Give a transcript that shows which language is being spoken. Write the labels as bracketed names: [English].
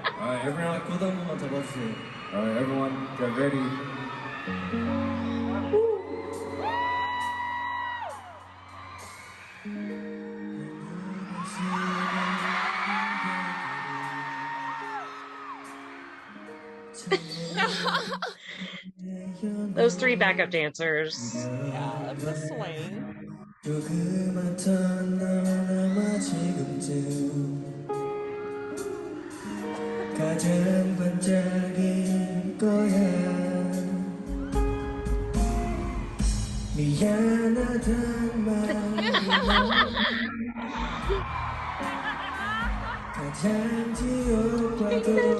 [English] Alright, everyone, [Korean] 코드 한 번만 잡아주세요. [English] Alright, everyone, get ready. Those three backup dancers. Yeah, that's a swing. [Korean] 조그만 턴 남아 지금쯤 가장 반짝일 거야 미안하단 말이 가장 지옥과도